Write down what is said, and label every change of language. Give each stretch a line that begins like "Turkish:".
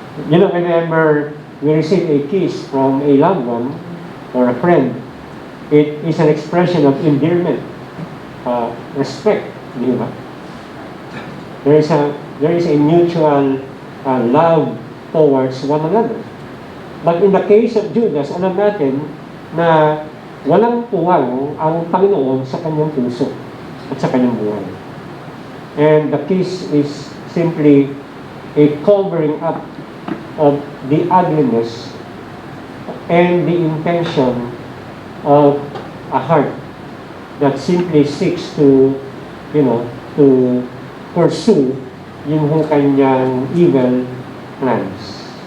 English: You know, whenever we receive a kiss from a loved one or a friend, it is an expression of endearment, respect, di ba? There is a mutual love towards one another.
Filipino: But in the case of Judas, alam natin na walang puwang ang Panginoon sa kanyang puso at sa kanyang buhay.
English: And the kiss is simply a covering up of the ugliness and the intention of a heart that simply seeks to, to pursue yung kanyang evil plans.